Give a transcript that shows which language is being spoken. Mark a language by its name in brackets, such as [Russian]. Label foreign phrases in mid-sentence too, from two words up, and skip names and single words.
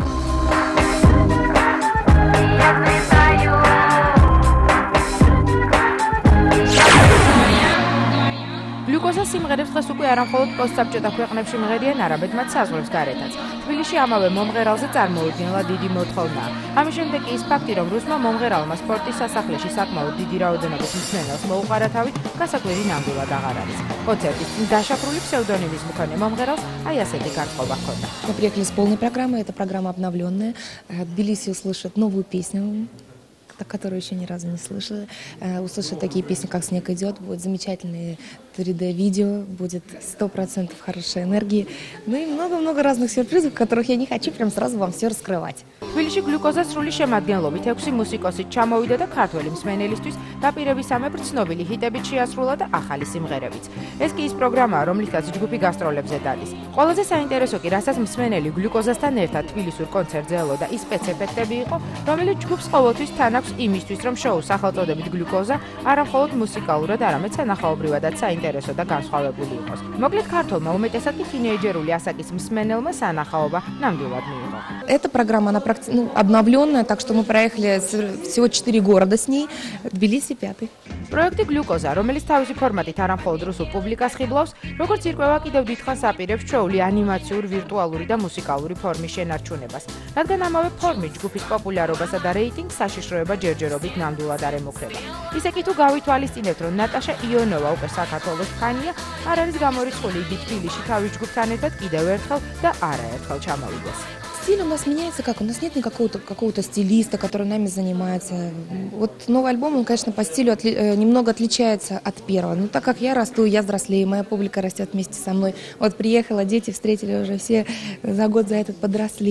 [Georgian] გლუკოზას სიმღერებს დღეს უკვე არა მხოლოდ პოსტსაბჭოთა ქვეყნებში მღერიან, არამედ მათ საზღვრებს გარეთაც. თბილისში ამავე მომღერალზე წარმოუდგენლად დიდი მოთხოვნაა. ამის შემდეგ კი ის ფაქტი, რომ რუსმა მომღერალმა სპორტის სასახლეში საკმაოდ დიდი რაოდენობის მსმენელს მოუყარა თავი, გასაკვირი ნამდვილად აღარ არის. концертის წინ დაშაფრული псевдонимის მქონე მომღერალს აი ასეთი განწყობა ჰქონდა. [Russian] Мы приехали с полной программой, эта программа обновленная. Тбилиси услышит новую песню, которую еще ни разу не слышали. Услышат такие песни, как «Снег идет», будет замечательное 3D-видео, будет 100% хорошей энергии. Ну и много-много разных сюрпризов, которых я не хочу прям сразу вам все раскрывать. [Georgian] თბილისში გლუკოზას სრული შემადგენლობით 6 მუსიკოსი ჩამოვიდა და ქართველი მსმენელისთვის დაპირებისამებრ ცნობილი ჰიტებით შეასრულა და ახალი სიმღერებიც. ეს კი ის პროგრამაა, რომლითაც ჯგუფი გასტროლებზე დადის. ყველაზე საინტერესო კი, რასაც მსმენელი გლუკოზასთან ერთად თბილისურ კონცერტზე ელოდა, ის სპეცეფექტები იყო, რომელიც ჯგუფს ყოველთვის თან აქვს იმისთვის, რომ შოუს სახელწოდებით გლუკოზა არა მხოლოდ მუსიკალურად, арамედ სანახაობრივადაც საინტერესო და განსხვავებული იყოს. მოკლედ ქართველმა უმეტესად კი თინეიჯერული ასაკის მსმენელმა სანახაობა ნამდვილად მიიღო. [Russian] Эта программа, она обновленная, так что мы проехали всего 4 города с ней, Тбилиси 5. [Georgian] პროექტი გლუკოზა, რომელიც თავისი ფორმატით არა მხოლოდ რუსულ პუბლიკას ხიბლავს, როგორც ირკვევა კიდევ დიდხანს აპირებს ჩვეული ანიმაციური, ვირტუალური და მუსიკალური ფორმის შენარჩუნებას. რადგან ამავე ფორმით ჯგუფის პოპულარობასა და რეიტინგს საშიშროება ჯერჯერობით ნამდვილად არ ემუქრება. ისე კი თუ გავითვალისწინებთ, რომ ნატაშა იონოვა უკვე საქართველოს ფანია, არ არის გამორიცხული იგი თბილისში თავის ჯგუფთან ერთად კიდევ ერთხელ და არაერთხელ ჩამოვიდეს. [Russian] Стиль у нас меняется как? У нас нет какого-то стилиста, который нами занимается. Вот новый альбом, он, конечно, по стилю немного отличается от первого. Но так как я расту, я взрослею, моя публика растет вместе со мной. Вот приехала, дети встретили уже все за год за этот подросли.